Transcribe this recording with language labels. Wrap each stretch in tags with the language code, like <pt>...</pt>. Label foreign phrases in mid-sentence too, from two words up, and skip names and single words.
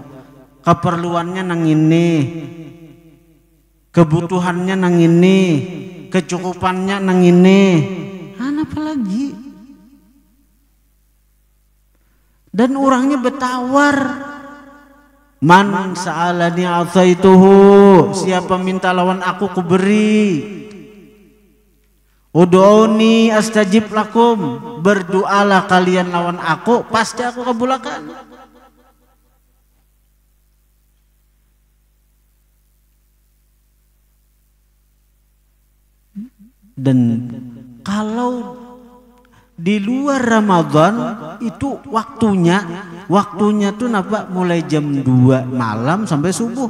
<bjn>Keperluannya nang ini, kebutuhannya nang ini, kecukupannya nang ini, apa lagi? Dan orangnya bertawar,</bjn> <ar>من سألني أعطيته,</ar> <bjn>siapa minta lawan aku ku beri.</bjn> <ar>ادعوني أستجب لكم,</ar> <bjn>berdoalah kalian lawan aku, pasti aku kabulakan. Dan kalau di luar Ramadan itu waktunya tuh napa mulai jam 2 malam sampai subuh.</bjn>